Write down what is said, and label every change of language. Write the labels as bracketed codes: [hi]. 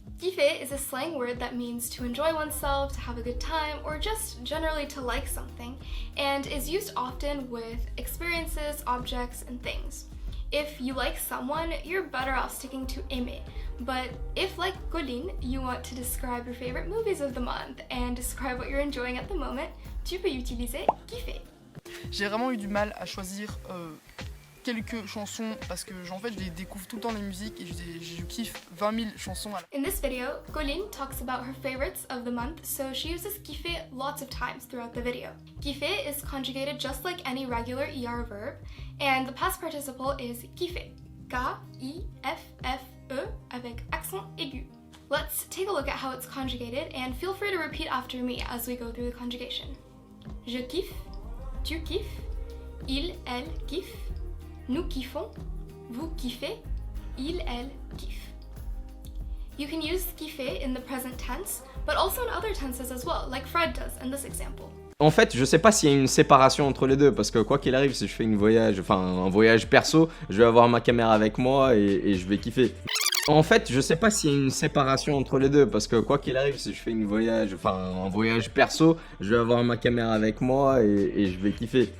[en] Kiffer is a slang word that means to enjoy oneself, to have a good time, or just generally to like something, and is used often with experiences, objects, and things. If you like someone, you're better off sticking to aimer, but if, like Colline, you want to describe your favorite movies of the month and describe what you're enjoying at the moment, [fr] tu peux utiliser kiffer. J'ai vraiment eu du mal à choisir quelques chansons parce que en fait je découvre tout le temps les musiques et je kiffe 20 000 chansons. [en] In this video, Colline talks about her favorites of the month, so she uses kiffer lots of times throughout the video. Kiffer is conjugated just like any regular ER verb, and the past participle is kiffer, K-I-F-F-E [fr] avec accent aigu. [en] Let's take a look at how it's conjugated, and feel free to repeat after me as we go through the conjugation. [fr] Je kiffe, tu kiffes, il, elle kiffe, nous kiffons, vous kiffez, il, elle kiffe. [en] You can use kiffer in the present tense, but also in other tenses as well, like Fred does in this example. [fr] En fait, je sais pas s'il y a une séparation entre les deux, parce que quoi qu'il arrive, si je fais un voyage perso, je vais avoir ma caméra avec moi et je vais kiffer. En fait, je sais pas s'il y a une séparation entre les deux, parce que quoi qu'il arrive, si je fais un voyage perso, je vais avoir ma caméra avec moi et je vais kiffer.